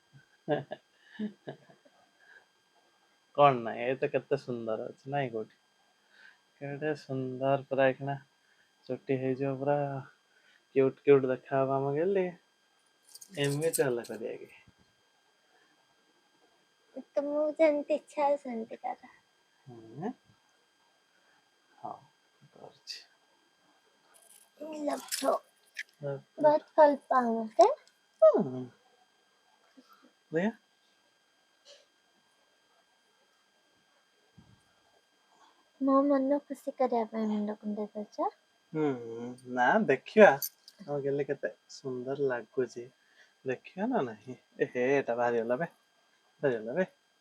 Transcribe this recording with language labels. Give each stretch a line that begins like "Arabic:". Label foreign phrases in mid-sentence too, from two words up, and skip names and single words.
Odia: କଣ ନାଇଁ ଏ ତ କେତେ ସୁନ୍ଦର ଅଛି ନାଇଁ କୋଉଠି କେତେ ସୁନ୍ଦର ପୁରା ଏଇଖିଣା ଚୁଟି ହେଇଯିବ ପୁରା
English: cute cute
Odia: ଦେଖାହବ ଆମ ଗେଲି। ଏମିତି ହେଲା କରିବା କି? ତୁମକୁ ଯେମିତି ଇଚ୍ଛା ସେମିତି କର। ହଁ କରୁଛି।
Hindi: बहुत फल पाऊँ है देखा
Odia: ମୋ ମନ ଖୁସି କରିବା ପାଇଁ ମୁଣ୍ଡ କୁଣ୍ଡେଇ ଦଉଛ। ନା ଦେଖିବା ଆଉ ଗେଲି କେତେ ସୁନ୍ଦର ଲାଗୁଛି ଦେଖିବା ନା ନାହିଁ। ହେ ଏଟା ବାହାରିଗଲା ବେ ବାହାରିଗଲା ବେ।